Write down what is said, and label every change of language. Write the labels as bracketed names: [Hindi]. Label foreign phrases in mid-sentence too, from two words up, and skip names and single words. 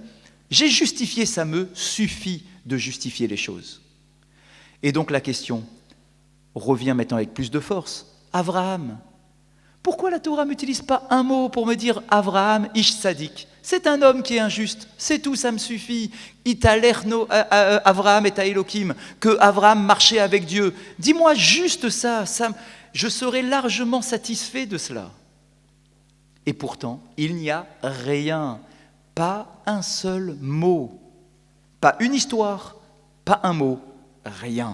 [French] J'ai justifié, ça me suffit de justifier les choses. Et donc la question revient maintenant avec plus de force. Avraham. Pourquoi la Torah n'utilise pas un mot pour me dire [Hebrew] אברהם איש צדיק? [French] C'est un homme qui est injuste, c'est tout, ça me suffit. [Hebrew] אברהם את אלוקים, [French] que Avraham marchait avec Dieu. Dis-moi juste ça, je serai largement satisfait de cela. Et pourtant, il n'y a rien, pas un seul mot, pas une histoire, pas un mot, rien.